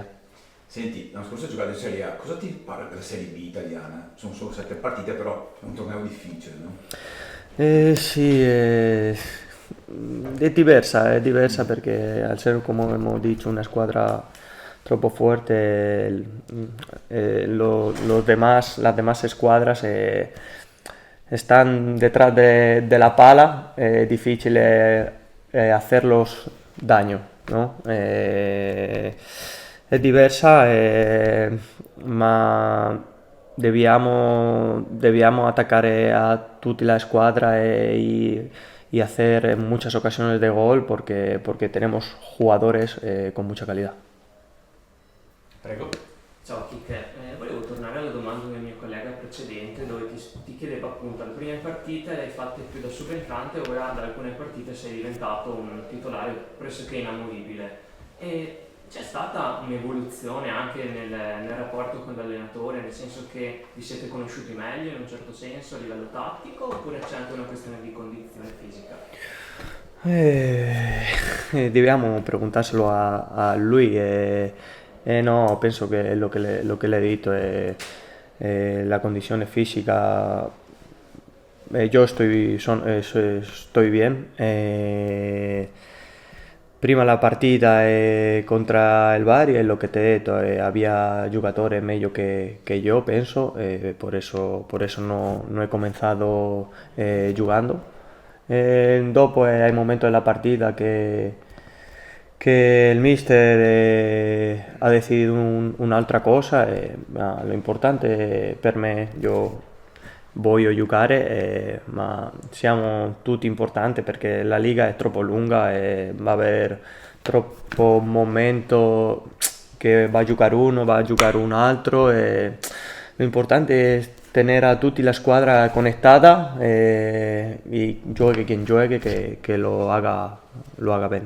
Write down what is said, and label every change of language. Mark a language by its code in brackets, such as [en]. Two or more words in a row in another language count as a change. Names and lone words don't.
[it] Senti, l'anno scorso hai giocato in Serie A, cosa ti pare della Serie B italiana? Sono solo 7 partite, però è un torneo difficile, no? Sì, è diversa perché al essere, come abbiamo detto, una squadra troppo [es] fuerte, las demás escuadras están detrás de la pala, es difícil hacerlos daño, ¿no? [it] È diversa, ma [es] debíamos atacar [it] a tutta la squadra [es] y hacer en muchas ocasiones de gol porque tenemos jugadores con mucha calidad. [it] Prego. Ciao Kike, volevo tornare alla domanda del mio collega precedente dove ti chiedevo appunto le prime partite le hai fatte più da subentrante, ora da alcune partite sei diventato un titolare pressoché inamovibile. E c'è stata un'evoluzione anche nel rapporto con l'allenatore, nel senso che vi siete conosciuti meglio in un certo senso a livello tattico oppure c'è anche una questione di condizione fisica? Dobbiamo preguntárselo a lui. No, penso che [es] lo che le he [it] detto è la condizione fisica. [es] Yo estoy bien. [it] Prima la partita [es] contra el Bari es lo que te he detto, había jugadores meglio que yo, penso, por eso no he comenzado jugando. Dopo hay momentos en la partita que el mister ha decidido [it] un'altra cosa, ma [es] lo importante [it] per me, io voglio giocare, ma siamo tutti importanti perché la Liga è troppo lunga e [es] va a haber [it] troppo momento che va a giocare uno, va a giocare un altro e lo importante è tenere a tutti la squadra conectata e giochi quien giochi che [es] lo haga [it] bene.